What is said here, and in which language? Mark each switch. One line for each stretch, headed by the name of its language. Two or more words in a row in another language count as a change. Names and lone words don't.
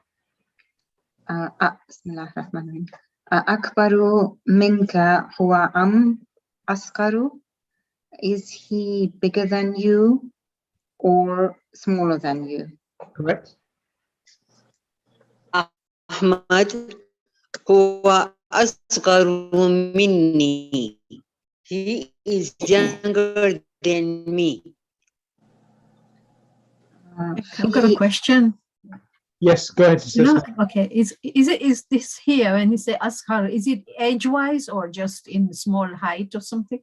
Arabic: بسم الله الرحمن الرحيم. أكبر منك هو أصغر.
English: Is he bigger than you or smaller than you? Correct.
Arabic: أحمد هو أصغر مني.
English: He is younger than me. I've got a question. Yes, go ahead, Sister. No, okay. Is this here when you say Ashar, is it age-wise or just in small height or something?